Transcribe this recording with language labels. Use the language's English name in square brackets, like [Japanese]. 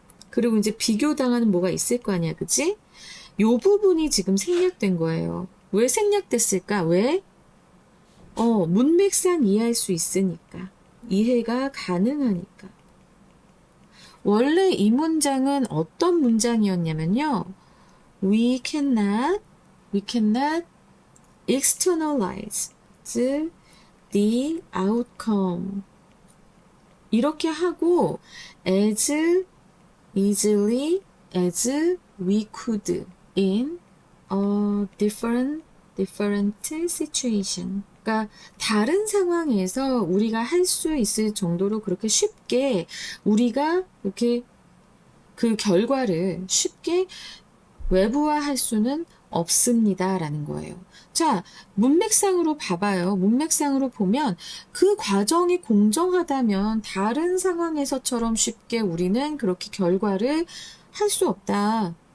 [Korean] 그리고 이제 비교당하는 뭐가 있을 거 아니야, 그치? 요 부분이 지금 생략된 거예요. 왜 생략됐을까? 왜? 문맥상 이해할 수 있으니까. 이해가 가능하니까. 원래 이 문장은 어떤 문장이었냐면요. [English] We cannot externalize the outcome. [Korean] 이렇게 하고 [English] as easily as we could in a different situation. [Korean] 그러니까 다른 상황에서 우리가 할 수 있을 정도로 그렇게 쉽게 우리가 이렇게 그 결과를 쉽게 외부화할 수는 없습니다라는 거예요. 자, 문맥상으로 봐봐요. 문맥상으로 보면 그 과정이 공정하다면 다른 상황에서처럼 쉽게 우리는 그렇게 결과를 할 수 없다.